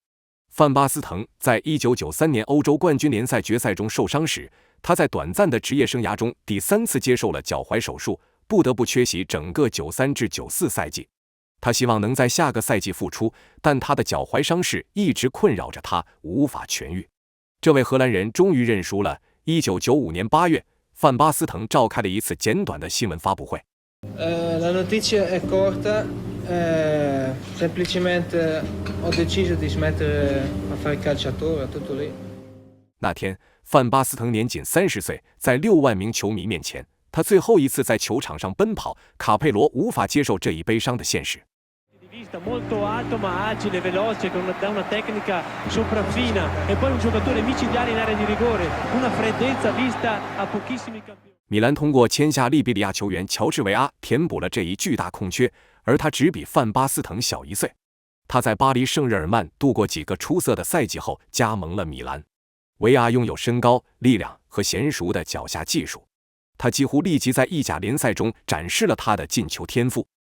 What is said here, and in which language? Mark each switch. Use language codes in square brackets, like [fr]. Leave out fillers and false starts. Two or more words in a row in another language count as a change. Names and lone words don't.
[zh] 范巴斯滕在1993年欧洲冠军联赛决赛中受伤时，他在短暂的职业生涯中第3次接受了脚踝手术，不得不缺席整个93至94赛季。他希望能在下个赛季复出，但他的脚踝伤势一直困扰着他，无法痊愈。这位荷兰人终于认输了。1995年8月，范巴斯滕召开了一次简短的新闻发布会。 [it] La notizia è corta, semplicemente ho deciso di smettere a fare il calciatore, tutto lì. [zh] 那天，范巴斯滕年仅30岁，在6万名球迷面前，他最后一次在球场上奔跑。卡佩罗无法接受这一悲伤的现实。 [it] Molto alto ma agile, veloce, da una tecnica sopraffina e poi un giocatore micidiale in area di rigore, una freddezza vista a pochissimi campioni. [zh] 米兰通过签下利比里亚球员乔治维阿填补了这一巨大空缺，而他只比范巴斯滕小1岁。他在巴黎圣日耳曼度过几个出色的赛季后，加盟了米兰。维阿拥有身高、力量和娴熟的脚下技术，他几乎立即在意甲联赛中展示了他的进球天赋。